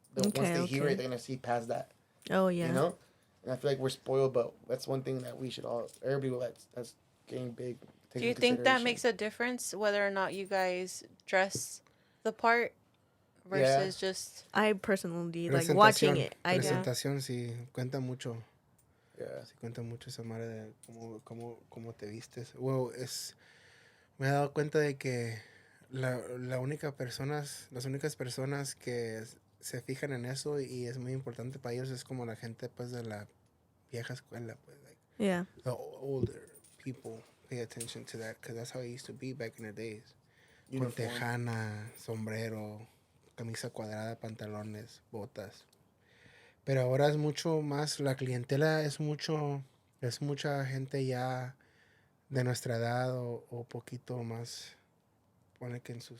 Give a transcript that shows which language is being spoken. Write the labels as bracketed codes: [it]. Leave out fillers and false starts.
[en] Once they hear it, they're gonna see past that. Oh yeah. You know, and I feel like we're spoiled, but that's one thing that we should all, everybody that's getting big. Do you think that makes a difference whether or not you guys dress the part versus just... I personally like watching it. I do. [es] Presentación sí cuenta mucho. [en] Yeah. [es] Sí cuenta mucho esa madre de cómo te vistes. Well, me he dado cuenta de que las únicas personas que se fijan en eso y es muy importante para ellos es como la gente pues de la vieja escuela, pues, like, [en] Yeah. the older people pay attention to that because that's how it used to be back in the days. [es] Con tejana, sombrero, camisa cuadrada, pantalones, botas. Pero ahora es mucho más, la clientela es mucha gente ya de nuestra edad o poquito más, pone que en sus